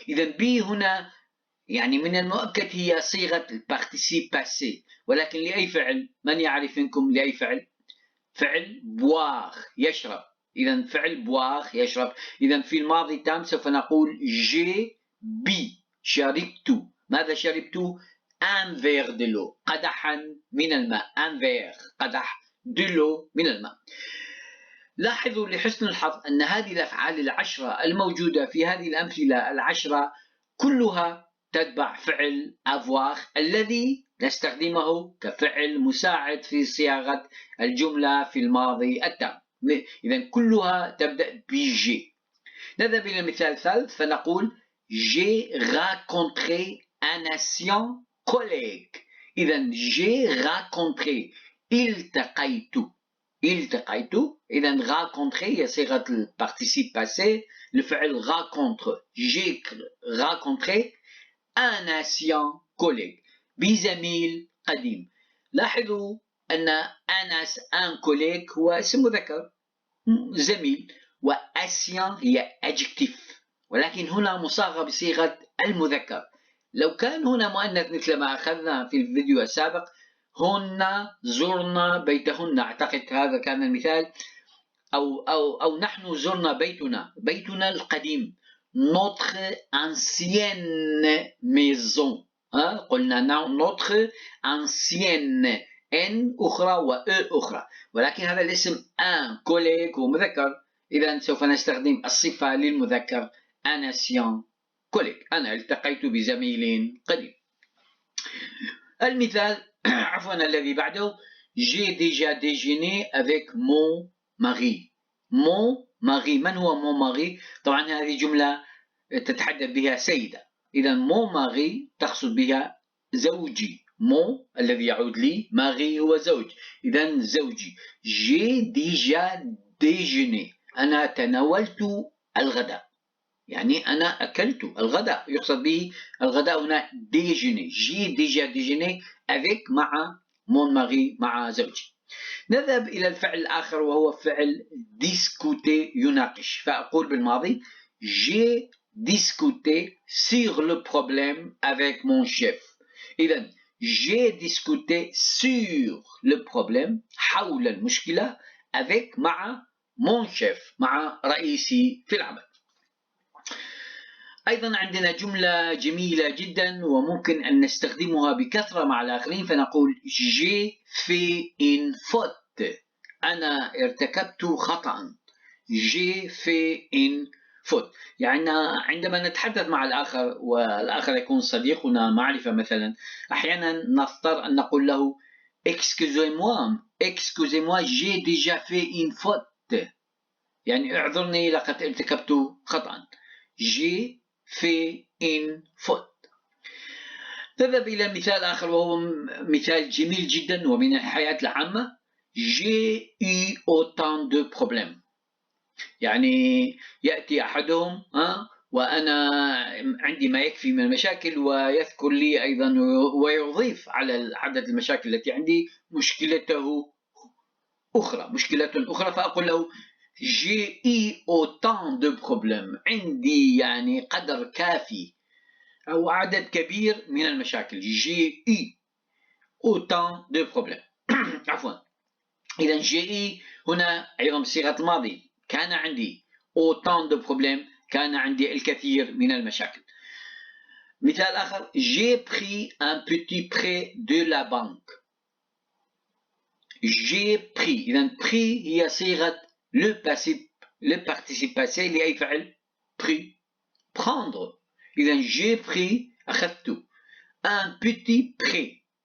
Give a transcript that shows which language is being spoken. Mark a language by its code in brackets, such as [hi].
[ar] إذا بي هنا يعني من المؤكد هي صيغة البارتيسيب باسي، ولكن لأي فعل؟ من يعرف منكم لأي فعل؟ فعل boire، يشرب. إذا فعل boire يشرب. إذا في الماضي التام سوف نقول j'ai bu، شربت. ماذا شربت؟ un verre de l'eau، قدحا من الماء. [fr] un verre قدح، de l'eau من الماء. [ar] لاحظوا لحسن الحظ أن هذه الأفعال 10 الموجودة في هذه الأمثلة 10 كلها تتبع فعل avoir الذي نستخدمه كفعل مساعد في صياغة الجملة في الماضي التام. إذا كلها تبدأ بجي. نذهب إلى المثال الثالث فنقول J'ai rencontré un ancien collègue. إذا j'ai rencontré، التقيت. إذا rencontré هي صيغة البارتيسيب باسي، الفعل rencontre. [fr] J'ai rencontré un ancien collègue، بزميل قديم. [ar] لاحظوا أن un collègue هو اسم مذكر، زميل، وancien هي adjectif، ولكن هنا مصاغة بصيغة المذكر. لو كان هنا مؤنث مثل ما أخذنا في الفيديو السابق، هن زرنا بيتهن، أعتقد هذا كان المثال. أو نحن زرنا بيتنا القديم، notre ancienne maison. قلنا notre ancienne، N أخرى و E أخرى، ولكن هذا الاسم un collègue هو مذكر. إذا سوف نستخدم الصفة للمذكر un ancien collègue، أنا التقيت بزميل قديم. [fr] المثال الذي بعده J'ai déjà déjeuné avec mon mari. [ar] mon mari، من هو mon mari؟ طبعا هذه جملة تتحدث بها سيدة. إذا mon mari تقصد بها زوجي. mon الذي يعود لي، mari هو زوج، إذا زوجي. J'ai déjà déjeuné، أنا تناولت الغداء، يعني أنا أكلت الغداء، يقصد به الغداء هنا déjeuner. [fr] J'ai déjà déjeuné avec مع mon mari، مع زوجي. [ar] نذهب إلى الفعل الآخر وهو فعل discuter، يناقش. [fr] فأقول بالماضي J'ai discuté sur le problème avec mon chef. [ar] إذا J'ai discuté sur le problème، حول المشكلة، avec مع mon chef، مع رئيسي في العمل. أيضا عندنا جملة جميلة جدا وممكن أن نستخدمها بكثرة مع الآخرين، فنقول j'ai fait une faute. أنا ارتكبت خطأ. j'ai fait une faute. يعني عندما نتحدث مع الآخر والآخر يكون صديقنا معرفة مثلا، أحيانا نضطر أن نقول له excusez-moi j'ai déjà fait une faute. يعني اعذرني لقد ارتكبت خطأ. [fr] j'ai fait une faute. [ar] نذهب إلى مثال آخر وهو مثال جميل جدا ومن الحياة العامة. [fr] j'ai eu autant de problèmes. [ar] يعني يأتي أحدهم وأنا عندي ما يكفي من المشاكل ويذكر لي أيضا ويضيف على عدد المشاكل التي عندي مشكلة أخرى، فأقول له j'ai eu autant de problèmes. عندي يعني قدر كافي أو عدد كبير من المشاكل. [fr] j'ai eu autant de problèmes. [ar] عفوا. إذا j'ai eu هنا أيضا بصيغة الماضي، كان عندي autant de problèmes، كان عندي الكثير من المشاكل. [fr] مثال آخر j'ai pris un petit prêt de la banque. j'ai pris. إذا pris هي صيغة le participe passé لأي فعل pris prendre. إذا j'ai pris أخذت un petit prêt.